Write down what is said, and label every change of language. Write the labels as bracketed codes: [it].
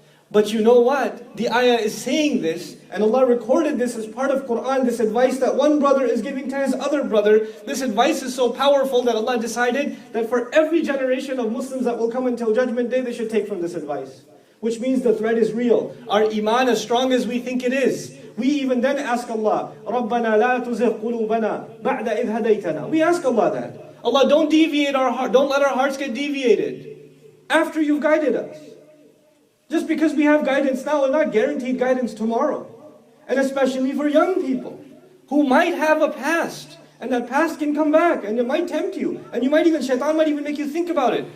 [en] But you know what? The ayah is saying this, and Allah recorded this as part of Quran, this advice that one brother is giving to his other brother. This advice is so powerful that Allah decided that for every generation of Muslims that will come until Judgment Day, they should take from this advice. Which means the threat is real. Our iman as strong as we think it is. We even then ask Allah, [ar] رَبَّنَا لَا تُزِغْ قُلُوبَنَا بَعْدَ إِذْ هَدَيْتَنَا. [en] We ask Allah that. Allah, don't deviate our heart. Don't let our hearts get deviated after you've guided us. Just because we have guidance now, we're not guaranteed guidance tomorrow. And especially for young people who might have a past. And that past can come back and it might tempt you. And you might even, shaitan might even make you think about it.